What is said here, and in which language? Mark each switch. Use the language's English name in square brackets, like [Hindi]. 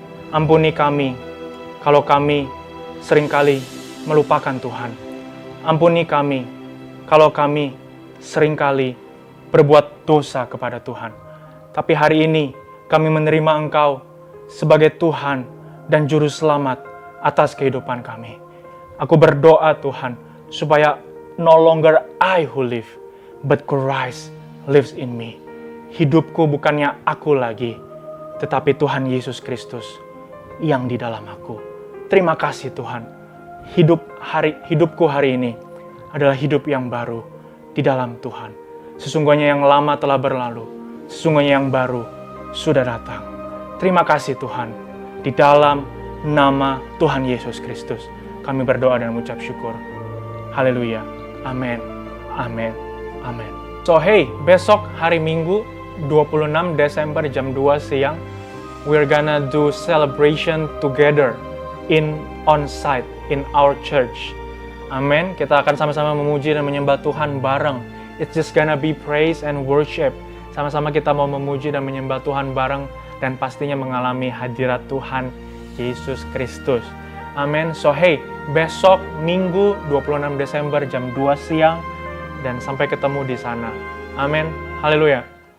[Indonesian] Ampuni kami kalau kami seringkali melupakan Tuhan. Ampuni kami kalau kami seringkali berbuat dosa kepada Tuhan. Tapi hari ini kami menerima Engkau sebagai Tuhan dan Juru Selamat atas kehidupan kami. Aku berdoa Tuhan, supaya [English] no longer I who live, but Christ lives in me. [Indonesian] Hidupku bukannya aku lagi, tetapi Tuhan Yesus Kristus yang di dalam aku. Terima kasih Tuhan. Hidupku hari ini adalah hidup yang baru di dalam Tuhan. Sesungguhnya yang lama telah berlalu, sesungguhnya yang baru sudah datang. Terima kasih Tuhan. Di dalam nama Tuhan Yesus Kristus, kami berdoa dan mengucap syukur. Haleluya. Amin. Amin. Amin. [English] So hey, [Indonesian] besok hari Minggu 26 Desember jam 2 siang, [English] we're gonna do celebration together on site in our church. Amin. [Indonesian] Kita akan sama-sama memuji dan menyembah Tuhan bareng. [English] It's just gonna be praise and worship. [Indonesian] Sama-sama kita mau memuji dan menyembah Tuhan bareng, dan pastinya mengalami hadirat Tuhan Yesus Kristus. Amin. [English] So hey, [Indonesian] besok Minggu 26 Desember jam 2 siang, dan sampai ketemu di sana. Amin. Haleluya.